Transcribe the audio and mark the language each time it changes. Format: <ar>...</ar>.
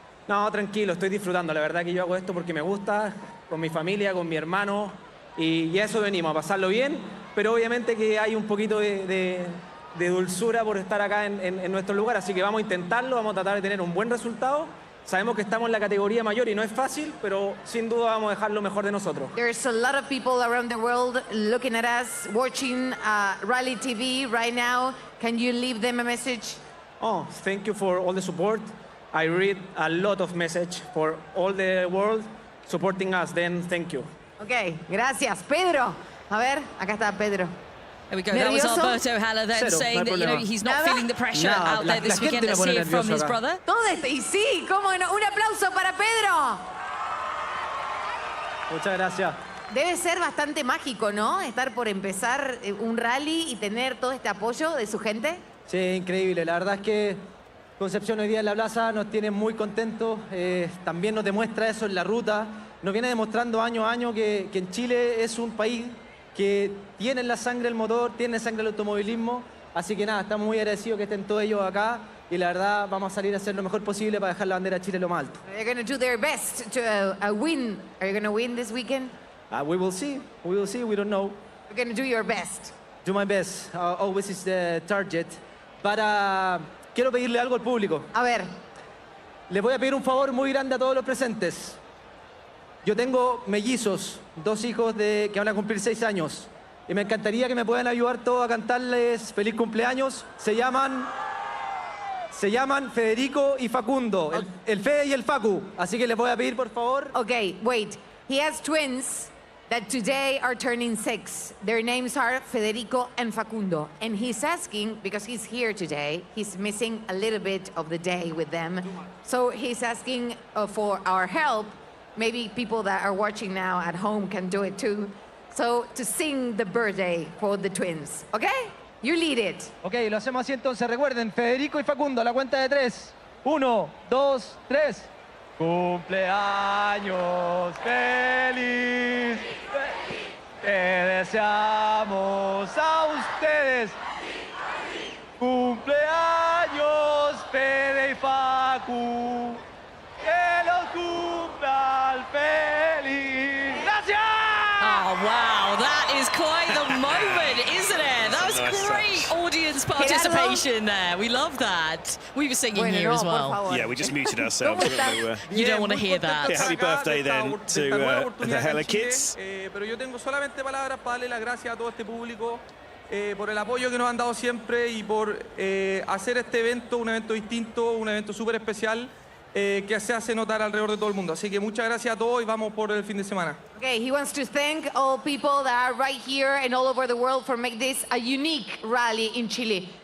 <es>No, tranquilo, estoy disfrutando. La verdad que yo hago esto porque me gusta, con mi familia, con mi hermano, y a eso venimos, a pasarlo bien, pero obviamente que hay un poquito de dulzura por estar acá en nuestro lugar, así que vamos a intentarlo, vamos a tratar de tener un buen resultado. Sabemos que estamos en la categoría mayor y no es fácil, pero sin duda vamos a dejar lo mejor de nosotros.</es> <en>There's a lot of people around the world looking at us, watching Rally TV right now. Can you leave them a message? Oh, thank you for all the support. I read a lot of message for all the world supporting us, then thank you.</en> <es>Ok, gracias. Pedro. A ver, acá está Pedro.</es> <en>There we go. That was Alberto Haller then saying that, you know, he's not feeling the pressure out there this weekend. Let's hear from his brother.</en> <es>Todo esto, y sí, cómo no. Un aplauso para Pedro. Muchas gracias. Debe ser bastante mágico, ¿no? Estar por empezar un rally y tener todo este apoyo de su gente. Sí, increíble. La verdad es que Concepción hoy día en la plaza nos tiene muy contentos. También nos demuestra eso en la ruta. Nos viene demostrando año a año que en Chile es un país que tiene en la sangre el motor, tiene en la sangre el automovilismo. Así que nada, estamos muy agradecidos que estén todos ellos acá y la verdad vamos a salir a hacer lo mejor posible para dejar la bandera de Chile lo más alto.</es> <en>They're going to do their best to win. Are you going to win this weekend? We will see. We will see. We don't know. You're going to do your best. Do my best. Always is the target. But</en> <es>quiero pedirle algo al público. A ver. Les voy a pedir un favor muy grande a todos los presentes. Yo tengo mellizos, 2 hijos que van a cumplir 6 años. Y me encantaría que me puedan ayudar todos a cantarles feliz cumpleaños. Se llaman Federico y Facundo, el Fede y el Facu. Así que les voy a pedir, por favor.</es> <en>Okay, wait. He has twins that today are turning 6. Their names are Federico and Facundo. And he's asking, because he's here today, he's missing a little bit of the day with them. So he's asking for our help. Maybe people that are watching now at home can do it too. So, to sing the birthday for the twins, okay? You lead it.</en> <es>Ok, lo hacemos así entonces. Recuerden, Federico y Facundo, a la cuenta de 3. 1, 2, 3. Cumpleaños feliz. Te deseamos a ustedes. Cumpleaños Fede y Facu. Que los cumplan feliz. ¡Gracias!</es> <en>Oh, wow, that is quite the moment, isn't it? That was great audience participation there. We love that. We were singing here as well. Yeah, we just muted ourselves. You don't want to hear that. Yeah, happy birthday then to the Hella kids.</en> <es>Pero yo tengo solamente palabras para darle las gracias a todo este público por el apoyo que nos han dado siempre y por hacer este evento un evento distinto, un evento súper especial. Que se hace notar alrededor de todo el mundo. Así que muchas gracias a todos y vamos por el fin de semana.</es> <en>Okay, he wants to thank all people that are right here and all over the world for making this a unique rally in Chile.</en>